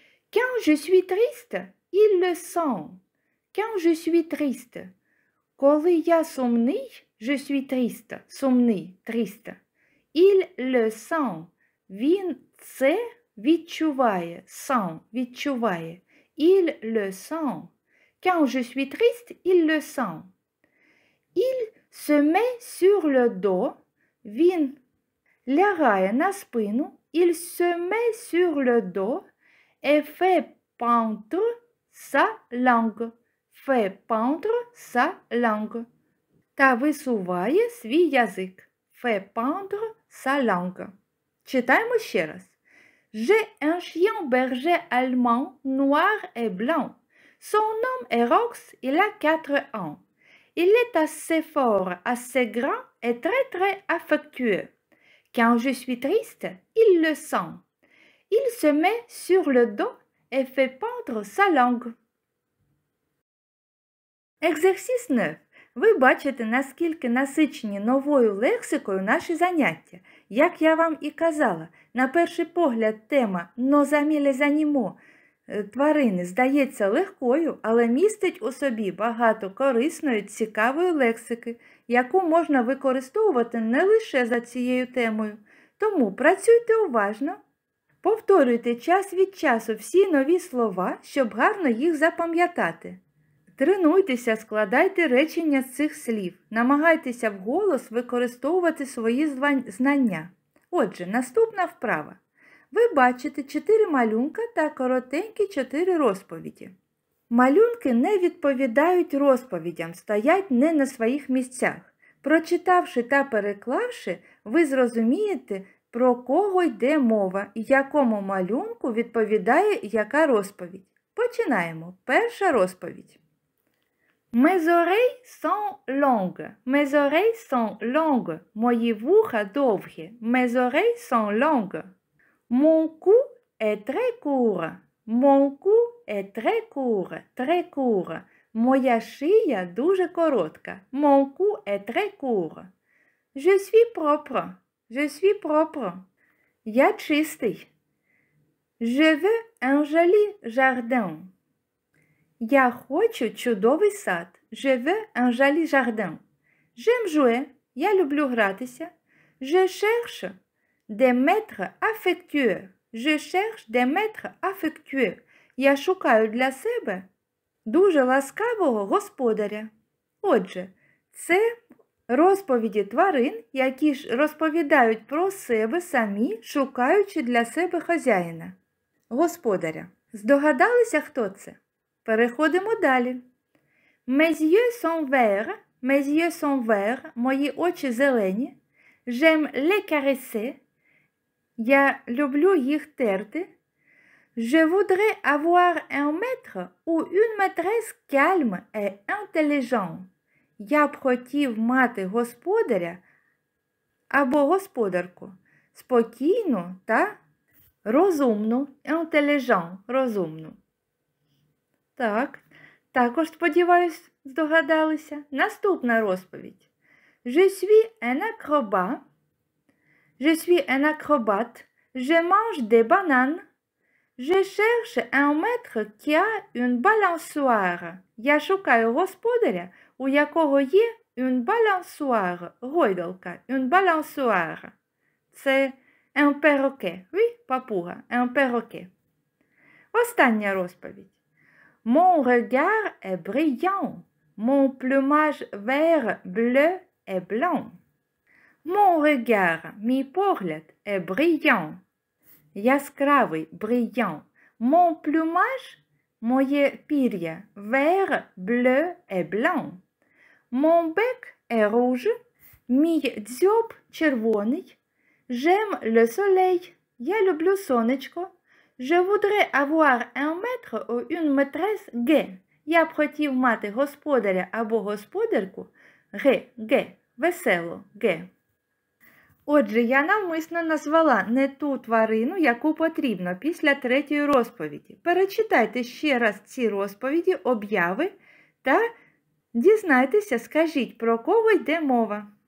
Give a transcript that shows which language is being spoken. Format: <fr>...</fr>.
<fr>Quand je suis triste, il le sent. Quand je suis triste,</fr> <uk>коли я сумний,</uk> <fr>je suis triste,</fr> <uk>сумний,</uk> <fr>triste. Il le sent,</fr> <uk>він це відчуває,</uk> <fr>sent,</fr> <uk>відчуває.</uk> <fr>Il le sent. Quand je suis triste, il le sent. Il se met sur le dos,</fr> <uk>він лягає на спину,</uk> <fr>il se met sur le dos et fait pendre sa langue. Fait pendre sa langue.</fr> <uk>Та висуває свій язик.</uk> <fr>Fait pendre sa langue.</fr> <uk>Читаємо ще раз.</uk> <fr>J'ai un chien berger allemand noir et blanc. Son nom est Rox, il a 4 ans. Il est assez fort, assez grand et très affectueux. Quand je suis triste, il le sent. Il se met sur le dos et fait pendre sa langue. Exercice 9.</fr> <uk>Ви бачите, наскільки насичені новою лексикою наші заняття. Як я вам і казала, на перший погляд тема</uk> <fr>«Nos amis les animaux»</fr> <uk>тварини здається легкою, але містить у собі багато корисної, цікавої лексики, яку можна використовувати не лише за цією темою. Тому працюйте уважно, повторюйте час від часу всі нові слова, щоб гарно їх запам'ятати. Тренуйтеся, складайте речення з цих слів, намагайтеся вголос використовувати свої знання. Отже, наступна вправа. Ви бачите 4 малюнка та коротенькі 4 розповіді. Малюнки не відповідають розповідям, стоять не на своїх місцях. Прочитавши та переклавши, ви зрозумієте, про кого йде мова і якому малюнку відповідає яка розповідь. Починаємо. Перша розповідь.</uk> <fr>Mes oreilles sont longues. Mes oreilles sont longues.</fr> <uk>Мої вуха довгі.</uk> <fr>Mes oreilles sont longues. Mon cou est très court. Mon cou est très court. Très court.</fr> <uk>Моя шия дуже коротка.</uk> <fr>Mon cou est très court. Je suis propre. Je suis propre.</fr> <uk>Я чистий.</uk> <fr>Je veux un joli jardin.</fr> <uk>Я хочу чудовий сад.</uk> <fr>Je veux un joli jardin. J'aime jouer.</fr> <uk>Я люблю гратися.</uk> <fr>Je cherche des maîtres affectueux. Je cherche des maîtres affectueux.</fr> <uk>Я шукаю для себе дуже ласкавого господаря. Отже, це розповіді тварин, які ж розповідають про себе самі, шукаючи для себе хазяїна, господаря. Здогадалися, хто це? Переходимо далі.</uk> <fr>Mes yeux sont verts. Mes yeux sont verts.</fr> <uk>Мої очі зелені.</uk> <fr>J'aime les caresser.</fr> <uk>Я люблю їх терти.</uk> <fr>Je voudrais avoir un maître ou une maîtresse calme et intelligent.</fr> <uk>Я б хотів мати господаря або господарку спокійну та розумну.</uk> <fr>Intelligent</fr> <uk>– розумну. Так, також, сподіваюсь, здогадалися. Наступна розповідь.</uk> <fr>Je suis un acrobat. Je suis un acrobate. Je mange des bananes. Je cherche un maître qui a une balançoire.</fr> <uk>Я шукаю господаря, у якого є</uk> <fr>une balançoire,</fr> <uk>гойдалка,</uk> <fr>une balançoire.</fr> <uk>Це</uk> <fr>un perroquet. Oui,</fr> <uk>папуга,</uk> <fr>un perroquet.</fr> <uk>Остання розповідь.</uk> <fr>Mon regard est brillant. Mon plumage vert, bleu et blanc. Mon regard,</fr> <uk>мій погляд,</uk> <fr>est brillant.</fr> <uk>Яскравий, brillant.</uk> <fr>Mon plumage,</fr> <uk>моє пір'я,</uk> <fr>vert, bleu et blanc. Mon bec est rouge.</fr> <uk>Мій дзьоб червоний.</uk> <fr>J'aime le soleil.</fr> <uk>Я люблю сонечко.</uk> <fr>Je voudrais avoir un maître ou une maîtresse gai.</fr> <uk>Я б хотів мати господаря або господарку ге, весело, ге. Отже, я навмисно назвала не ту тварину, яку потрібно після третьої розповіді. Перечитайте ще раз ці розповіді, обяви та дізнайтеся, скажіть, про кого йде мова.</uk>